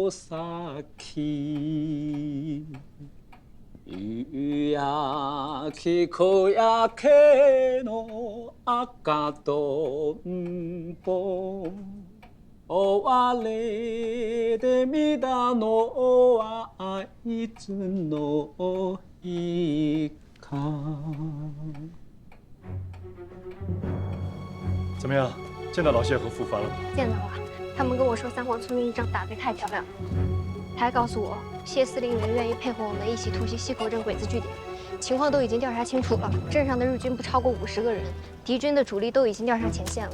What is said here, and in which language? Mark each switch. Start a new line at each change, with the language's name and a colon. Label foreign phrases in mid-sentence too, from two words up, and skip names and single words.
Japanese: 先夕焼け小焼けの赤とんぽ追われてみたのはいつの日か
Chinese: 怎么样？见到老谢和傅凡了吗？见到了，他们跟我说三皇村一仗打得太漂亮了，他还告诉我谢司令员愿意配合我们一起突袭西口镇鬼子据点，情况都已经调查清楚了，镇上的日军不超过50个人，敌军的主力都已经调上前线了。